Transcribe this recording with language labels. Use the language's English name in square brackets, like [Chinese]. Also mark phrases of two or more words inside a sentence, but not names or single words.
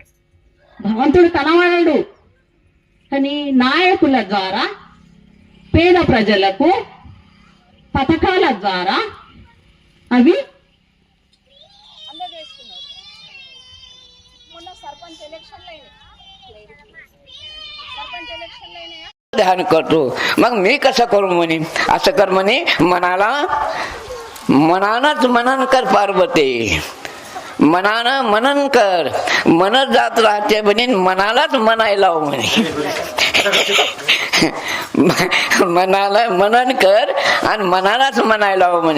[Telugu] భగవంతుడు కనబడడు, కానీ నాయకుల ద్వారా పేద ప్రజలకు పథకాల ద్వారా అవి అందజేస్తున్నారు. మొన్న సర్పంచ్ ఎలక్షన్లు [Marathi] ध्यान करतो. मग मी कसं करू म्हणे, असं कर म्हणे, मनानच मनन कर पार्वती, मनानं मनन कर, मनच जात राहते म्हणे, मनालाच म्हणायला म्हणे. मनाला मनन कर आणि मनालाच म्हणायला म्हणे.